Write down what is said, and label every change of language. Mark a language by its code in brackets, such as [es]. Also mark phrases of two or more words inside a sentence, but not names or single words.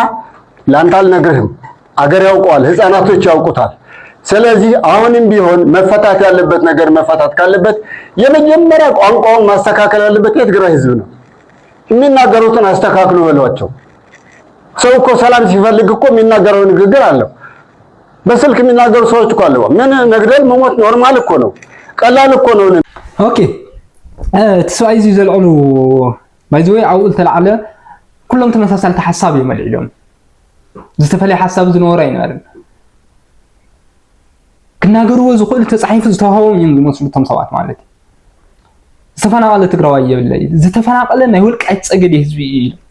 [am] ላንተ አልነግርህም። አገር ያውቀዋል፣ ህፃናቶች ያውቁታል። ስለዚህ አሁንም ቢሆን መፈታት ያለበት ነገር መፈታት ካለበት የመጀመሪያ ቋንቋውን ማስተካከል ያለበት የትግራይ ህዝብ ነው። የሚናገሩትን አስተካክሉ በሏቸው። ሰው እኮ ሰላም ሲፈልግ እኮ የሚናገረው ንግግር አለው። በስልክ የሚናገሩ ሰዎች እኮ አለው። ምን መግደል መሞት ኖርማል እኮ ነው፣ ቀላል እኮ ነው። [ti] ኦኬ ተስፋይ ዘልዕሉ ባይዘይ አውል ተላዕለ ኩሎም ተመሳሳልቲ ሐሳብ ይመልዕሎም ዝተፈለየ ሐሳብ ዝነበረ አይነበርን ክናገርዎ ዝኽእል ተጻሒፉ ዝተዋህቦም እዮም ዝመስሉ እቶም ሰባት ማለት ዝተፈናቀለ ትግራዋይ የብለይ ዝተፈናቀለ ናይ ወልቃይት ፀገዴ ህዝቢ እዩ